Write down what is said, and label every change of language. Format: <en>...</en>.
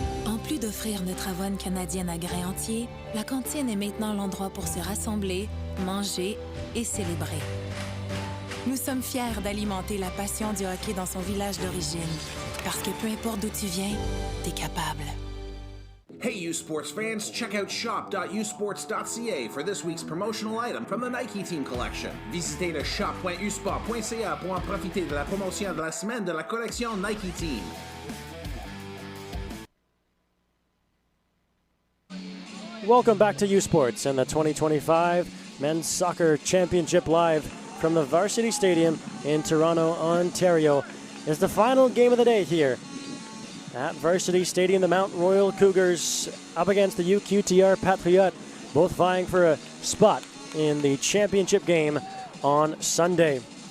<fr>En plus d'offrir notre avoine canadienne à grains entiers, la cantine est maintenant l'endroit pour se rassembler, manger et célébrer. Nous sommes fiers d'alimenter la passion du hockey dans son village d'origine, parce que peu importe d'où tu viens, t'es capable.</fr> <en>Hey, U Sports fans, check out shop.usports.ca for this week's promotional item from the Nike Team Collection.</en> <fr>Visitez le shop.usport.ca pour en profiter de la promotion de la semaine de la collection Nike Team.</fr> <en>Welcome back to U Sports and the 2025 Men's Soccer Championship live from the Varsity Stadium in Toronto, Ontario. Is the final game of the day here at Varsity Stadium. The Mount Royal Cougars up against the UQTR Patriotes, both vying for a spot in the championship game on Sunday.</en>